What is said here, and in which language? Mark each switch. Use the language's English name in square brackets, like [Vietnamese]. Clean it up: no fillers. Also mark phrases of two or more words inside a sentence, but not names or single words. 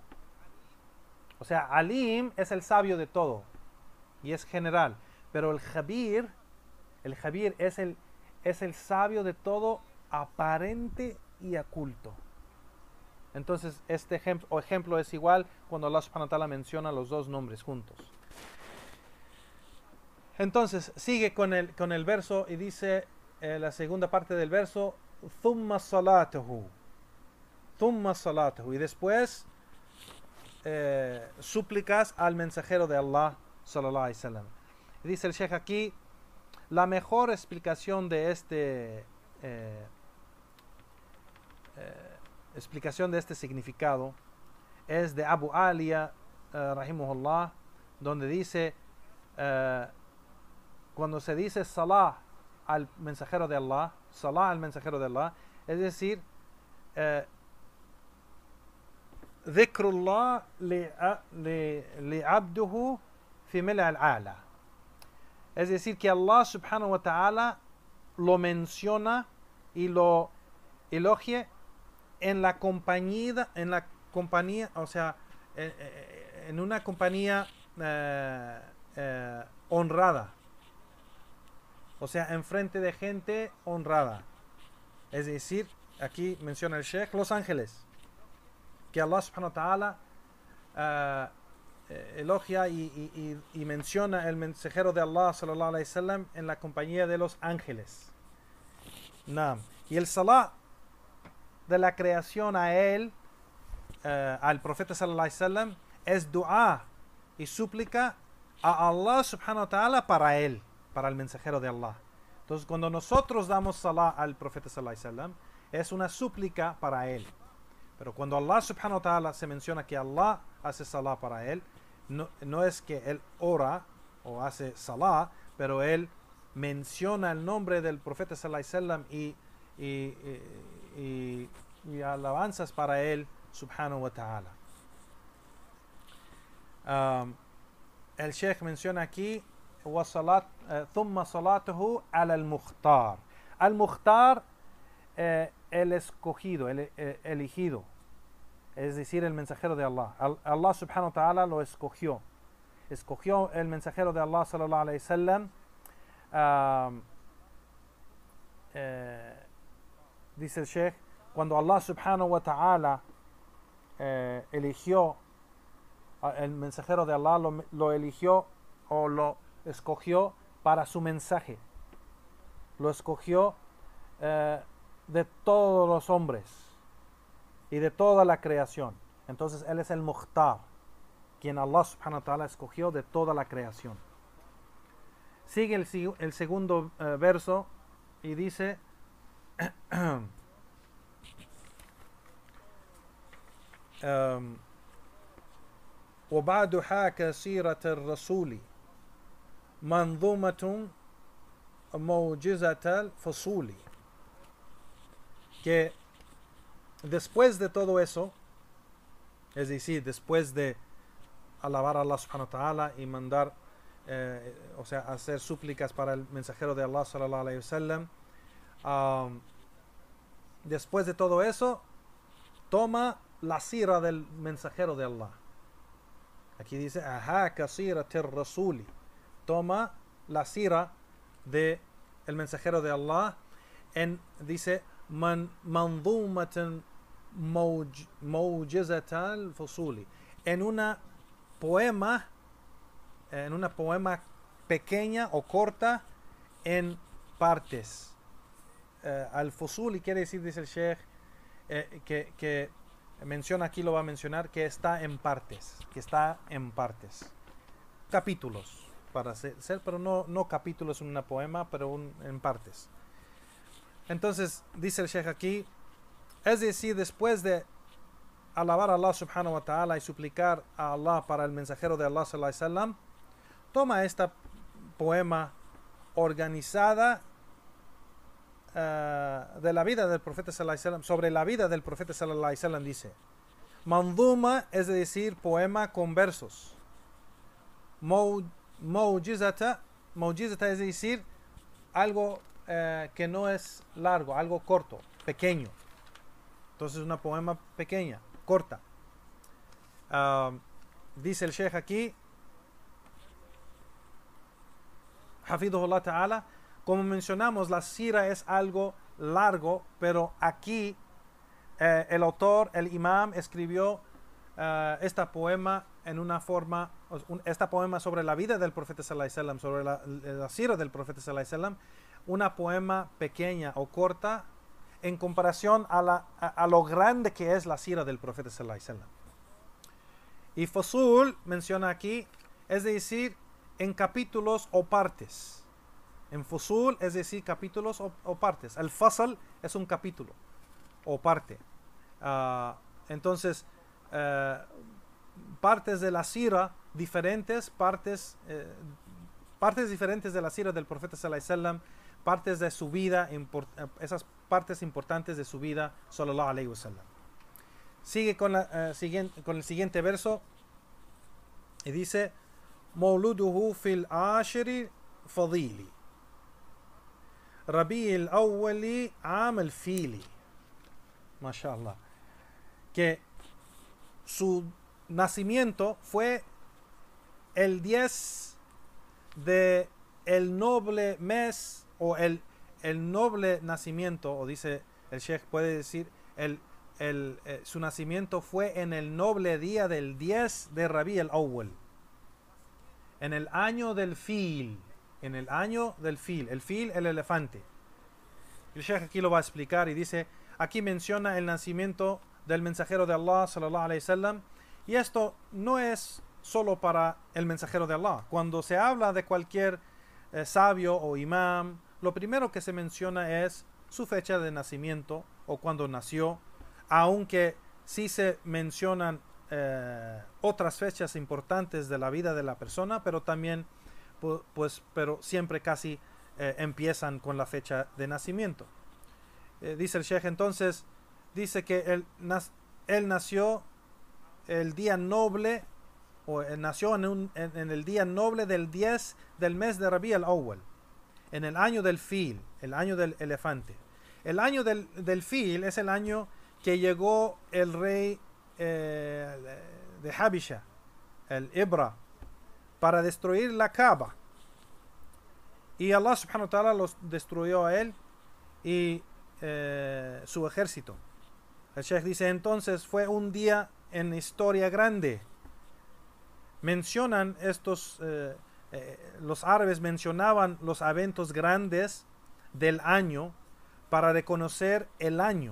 [Spanish] O sea, Alim es el sabio de todo y es general, pero el Khabir es el sabio de todo aparente y oculto. Entonces este ejemplo es igual cuando Allah [Arabic] سبحانه وتعالى [Spanish] menciona los dos nombres juntos. Entonces sigue con el verso y dice la segunda parte del verso, [Arabic] ثم صلاته, [Spanish] y después súplicas al mensajero de Allah [Arabic] صلى الله عليه وسلم. [Spanish] Dice el Sheikh aquí, la mejor explicación de este significado es de Abu Aliya rahimahullah, donde dice cuando se dice salah al mensajero de Allah, es decir, [Arabic] ذكر الله ل عبده في ملأ الأعلى. [Spanish] Es decir, que Allah [Arabic] سبحانه وتعالى [Spanish] lo menciona y lo elogie en la compañía, o sea, en una compañía honrada. O sea, enfrente de gente honrada. Es decir, aquí menciona el Sheikh los ángeles, que Allah [Arabic] سبحانه وتعالى [Spanish] elogia y menciona el mensajero de Allah [Arabic] صلى الله عليه وسلم [Spanish] en la compañía de los ángeles. Naam. Y el salat de la creación a él, al profeta [Arabic] صلى الله عليه وسلم, [Spanish] es dua y súplica a Allah [Arabic] سبحانه وتعالى [Spanish] para él, para el mensajero de Allah. Entonces, cuando nosotros damos salat al profeta [Arabic] صلى الله عليه وسلم, [Spanish] es una súplica para él. Pero cuando Allah [Arabic] سبحانه وتعالى [Spanish] se menciona que Allah hace salat para él, no es que él ora o hace salat, pero él menciona el nombre del profeta [Arabic] صلى الله عليه وسلم [Spanish] y alabanzas para él [Arabic] سبحانه وتعالى. [Spanish] El Sheikh menciona aquí [Arabic] ثم صلاته على المختار. [Spanish] Al-Mukhtar, el escogido, el elegido, es decir, el mensajero de Allah. Allah [Arabic] سبحانه وتعالى [Spanish] lo escogió el mensajero de Allah [Arabic] صلى الله عليه وسلم. [Spanish] Dice el Sheikh, cuando Allah [Arabic] سبحانه وتعالى [Spanish] eligió el mensajero de Allah, lo eligió o lo escogió para su mensaje, lo escogió de todos los hombres y de toda la creación. Entonces él es el Mukhtar, quien Allah [Arabic] سبحانه وتعالى [Spanish] escogió de toda la creación. Sigue el segundo verso y dice [Arabic] وبعد حاك سيرة الرسول منظومة موجزة الفصول. [Spanish] Que después de todo eso, es decir, después de alabar a Allah [Arabic] سبحانه وتعالى [Spanish] y mandar, o sea, hacer súplicas para el mensajero de Allah [Arabic] صلى الله عليه وسلم, [Spanish] después de todo eso, toma la sira del mensajero de Allah. Aquí dice, [Arabic] حاك سيرة الرسول. [Spanish] Toma la sira de el mensajero de Allah. Dice, [Arabic] منظومة موجزة الفصول. [Spanish] En una poema pequeña o corta en partes. Al-Fusuli quiere decir, dice el Sheikh, que menciona aquí, lo va a mencionar, que está en partes, capítulos para ser, pero no capítulos en una poema, pero en partes. Entonces dice el Sheikh aquí, es decir, después de alabar a Allah [Arabic] سبحانه وتعالى [Spanish] y suplicar a Allah para el mensajero de Allah [Arabic] صلى الله عليه وسلم, [Spanish] toma esta poema organizada de la vida del profeta [Arabic] صلى الله عليه وسلم, [Spanish] sobre la vida del profeta [Arabic] صلى الله عليه وسلم, [Spanish] dice manzuma, es decir, poema con versos. Mawjizata es decir, algo que no es largo, algo corto, pequeño. Entonces una poema pequeña, corta. Dice el Sheikh aquí, [Arabic] حفظه الله تعالى, [Spanish] como mencionamos, la sira es algo largo, pero aquí el autor, el imam, escribió esta poema en una forma, esta poema sobre la vida del profeta [Arabic] صلى الله عليه وسلم, [Spanish] sobre la sira del profeta [Arabic] صلى الله عليه وسلم, [Spanish] una poema pequeña o corta en comparación a lo grande que es la sira del profeta [Arabic] صلى الله عليه وسلم. [Spanish] Y Fusul menciona aquí, es decir, en capítulos o partes. En Fusul, es decir, capítulos o partes. El Fasal es un capítulo o parte. Entonces, partes de la sira diferentes, partes diferentes de la sira del profeta [Arabic] صلى الله عليه وسلم, [Spanish] partes de su vida, esas partes importantes de su vida, [Arabic] صلى الله عليه وسلم. [Spanish] Sigue con el siguiente verso y dice [Arabic] مولده في العاشر فضيلي ربيع الأول عام الفيل. [Spanish] Mashallah. Que su nacimiento fue el 10 de el noble mes, o el noble nacimiento, o dice el Sheikh, puede decir su nacimiento fue en el noble día del 10 de Rabi al-Awwal, en el año del fil, en el año del fil, el elefante. El Sheikh aquí lo va a explicar y dice, aquí menciona el nacimiento del mensajero de Allah [Arabic] صلى الله عليه وسلم, [Spanish] y esto no es solo para el mensajero de Allah. Cuando se habla de cualquier sabio o imam, lo primero que se menciona es su fecha de nacimiento o cuando nació, aunque sí se mencionan otras fechas importantes de la vida de la persona, pero también pero siempre casi empiezan con la fecha de nacimiento. Dice el Sheikh, entonces dice que él nació el día noble, o nació en el día noble del 10 del mes de Rabi al-Awwal, en el año del fil, el año del elefante. El año del fil es el año que llegó el rey de Habisha, el Ibra, para destruir la Kaaba. Y Allah [Arabic] سبحانه وتعالى [Spanish] los destruyó a él y su ejército. El Sheikh dice, entonces fue un día en historia grande. Mencionan estos, los árabes mencionaban los eventos grandes del año para reconocer el año.